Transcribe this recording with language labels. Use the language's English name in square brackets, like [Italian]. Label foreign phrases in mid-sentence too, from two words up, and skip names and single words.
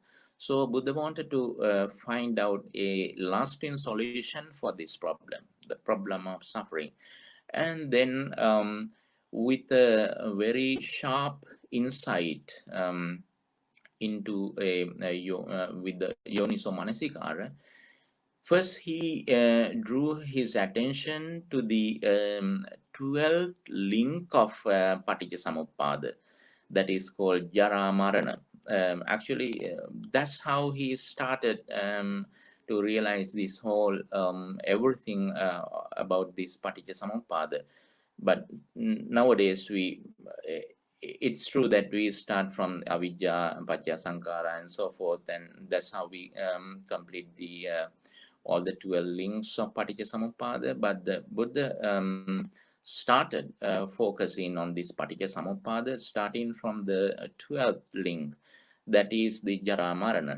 [English] So Buddha wanted to find out a lasting solution for this problem, the problem of suffering. And then with a very sharp insight into with the [Pali] yoniso manasikara, [English] first he drew his attention to the 12th link of Paticcasamuppada, that is called [Pali] Jara Marana. [English] Actually, that's how he started to realize this whole everything about this Paticcasamuppada. But nowadays it's true that we start from avidya, [Pali] paccaya sankara, [English] and so forth, and that's how we complete the all the 12 links of Paticcasamuppada. But the Buddha started focusing on this Paticcasamuppada, starting from the 12th link, that is the [Pali] Jara Marana.